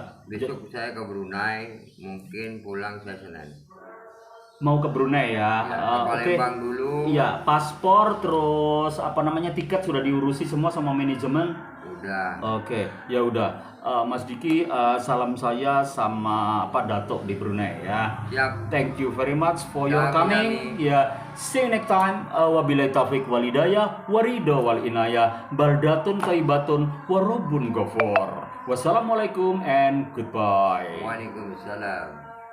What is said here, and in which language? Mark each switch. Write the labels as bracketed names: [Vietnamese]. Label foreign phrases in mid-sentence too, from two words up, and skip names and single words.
[Indonesian] besok saya ke Brunei, mungkin pulang saya Senin. mau ke Brunei ya. Ya, ke Oke. Palembang dulu. Iya, paspor terus tiket sudah diurusi semua sama manajemen. Udah. Oke, ya udah. Mas Diki, salam saya sama Pak Datuk di Brunei ya. Siap. [English] Thank you very much for your [Indonesian] Amin, [English] coming. [Indonesian] amin. [English] Ya, see you next time. [Arabic] وبالله التوفيق والهداية والرضا والعناية بلدة طيبة ورب غفور. [English] Wassalamualaikum and goodbye. [Arabic] Waalaikumsalam.